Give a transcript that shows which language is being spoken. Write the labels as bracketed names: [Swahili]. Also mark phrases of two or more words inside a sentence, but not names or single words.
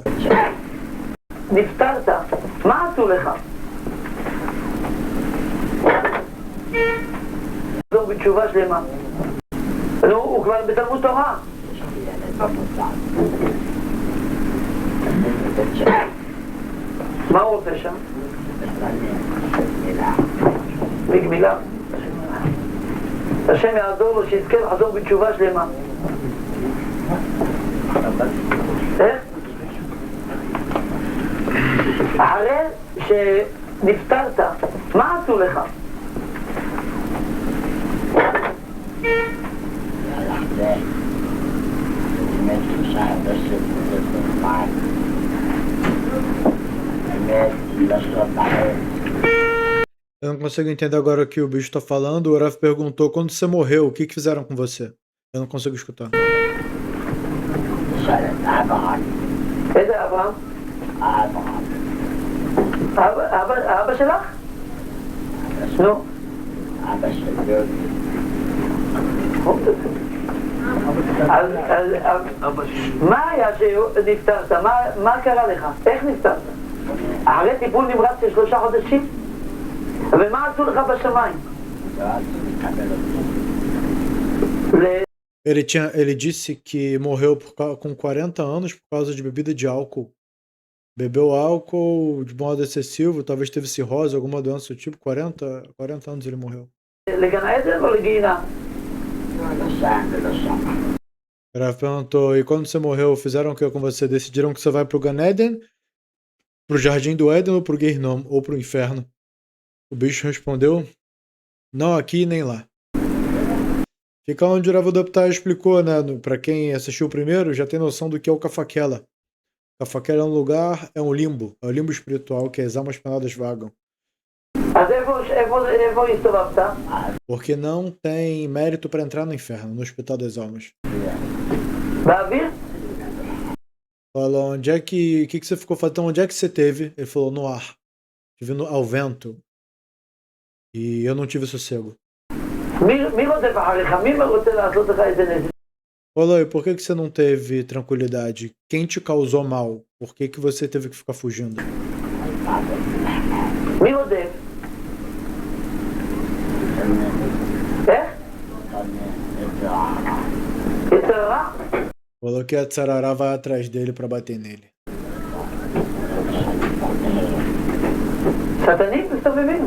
[Hebrew] נפטרת, מה עשו לך? לחזור בתשובה שלמה. נו, הוא כבר בתלמוד תורה. מה הוא עושה שם? בגמילה. השם יעזור לו שיזכה לחזור בתשובה שלמה. איך? אחרי שנפטרת, מה עשו לך? [Portuguese] Eu não consigo entender agora o que o bicho tá falando. O Rav perguntou, quando você morreu, o que fizeram com você? Eu não consigo escutar. [Hebrew] איזה אברהם? אבא שלך? נו. מה היה שנפטרת? מה קרה לך? איך נפטרת? אחרי טיפול נמרץ של 3 חודשים? ומה עשו לך בשמיים? [Portuguese] Ele disse que morreu com 40 anos por causa de bebida de álcool. Bebeu álcool de modo excessivo, talvez teve cirrose, alguma doença do tipo. 40 anos ele morreu. [Hebrew] לגן עדן או לגיהינום? [Portuguese] Ela perguntou, e quando você morreu, fizeram o que com você? Decidiram que você vai pro [Hebrew] גן עדן, [Portuguese] pro Jardim do Éden ou pro Gehinnom, ou pro Inferno? O bicho respondeu, não aqui nem lá. Fica onde o Rav Doptar explicou, né? Pra quem assistiu primeiro, já tem noção do que é o Kafakela. Kafakela é um lugar, é um limbo espiritual que as almas penadas vagam. [Hebrew] אז איפה הסתובבת? [Portuguese] Porque não tem mérito para entrar no inferno, no hospital das almas. [Hebrew] באוויר? [Portuguese] Falou, onde é que você ficou fazendo? Onde é que você teve? Ele falou, no ar. Estive ao vento. E eu não tive sossego. [Hebrew] מי רודף אחריך? מי רוצה לעשות לך איזה נזק? [Portuguese] Falou, e por que você não teve tranquilidade? Quem te causou mal? Por que você teve que ficar fugindo? [Hebrew] מי רודף? איך? יצר הרע? [Portuguese] Falou que a Tsarará vai atrás dele para bater nele. [Hebrew] שטנים מסתובבים.